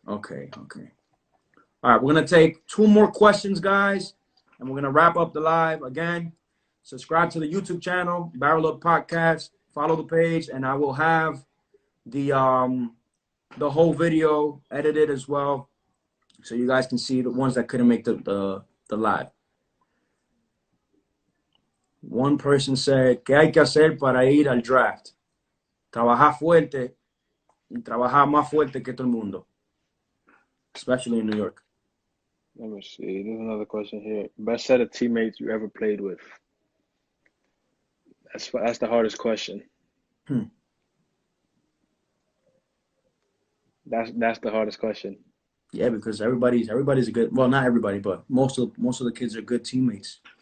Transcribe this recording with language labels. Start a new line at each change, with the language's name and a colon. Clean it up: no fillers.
English: All right, we're going to take 2 more questions, guys, and we're going to wrap up the live. Again, subscribe to the YouTube channel, BarrelUp Podcast. Follow the page, and I will have the whole video edited as well, so you guys can see the ones that couldn't make the live. One person said,
Spanish: ¿qué hay que hacer para ir al draft? Trabajar fuerte y trabajar más fuerte que todo el mundo,
English: especially in New York. Let me see. There's another question here. Best set of teammates you ever played with? That's the hardest question. That's the hardest question. Yeah, because everybody's a good. Well, not everybody, but most of the kids are good teammates.